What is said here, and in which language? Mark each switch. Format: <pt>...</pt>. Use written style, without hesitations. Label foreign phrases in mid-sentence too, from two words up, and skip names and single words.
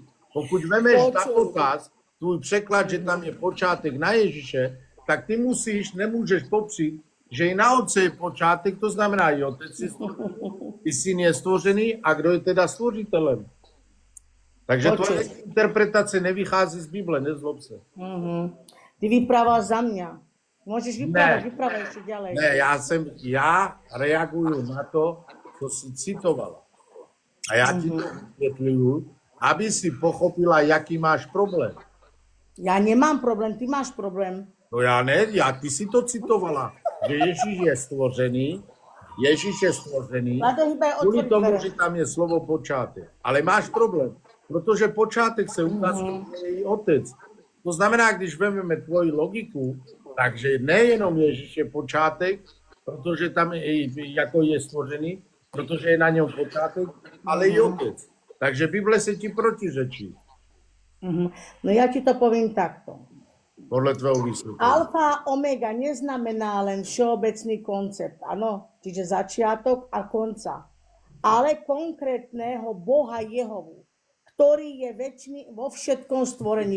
<cs>Pokud vemeš na potaz tvůj překlad, že tam je počátek na Ježíše, tak ty nemůžeš popřít, že i na otce je počátek, to znamená, i otec je stvořený, i syn je stvořený, a kdo je teda stvořitelem. Takže tvoje interpretace nevychází z Bible, nezlob se.</cs> <sk>Ty vyprávaš za mňa. Môžeš vyprávať ešte ďalej.</sk> <cs>Ne, ja reaguju na to, co si citovala.</cs> <sk>A ja ti to vysvetľujú, aby si pochopila, jaký máš problém. Ja nemám problém, ty máš problém.</sk> <cs>No ja ne, ty si to citovala, že Ježiš je stvořený,</cs> <sk>Vlado, hýbaj, kvôli otvori tomu, dvere.</sk> <cs>že tam je slovo počátek. Ale máš problém, protože počátek se ukazuje její otec. To znamená, když vezmeme tvoji logiku, takže nejenom Ježíš je počátek, protože tam jako je stvořený, protože je na něm počátek, ale i otec. Takže Bible se ti protiřečí.</cs> <sk>No ja ti to poviem takto.</sk> <cs>Podle tvého vysvetlenia.</cs> <sk>Alfa a omega neznamená len všeobecný koncept, áno, čiže začiatok a konca, ale konkrétneho Boha Jehovu, ktorý je večný vo všetkom stvorení.</sk>